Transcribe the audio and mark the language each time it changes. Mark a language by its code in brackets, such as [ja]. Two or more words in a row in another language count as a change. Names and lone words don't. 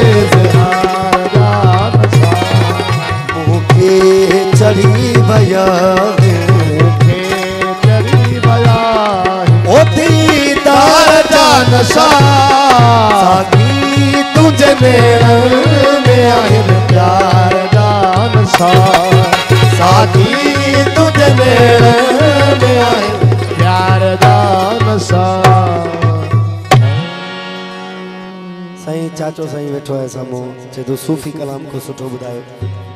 [sd] इज़हार जा नशा, मुखे चढ़ी बया मुखे चढ़ी बया ओ दीदार जा नशा, साकी तुझे नेड़न में आहिल प्यार जा नशा, साकी तुझे नेड़न में आहिल प्यार जा नशा। साईं चाचो साईं वेठो है साम्हूं, चए थो सूफ़ी कलाम को सुठो ॿुधायो।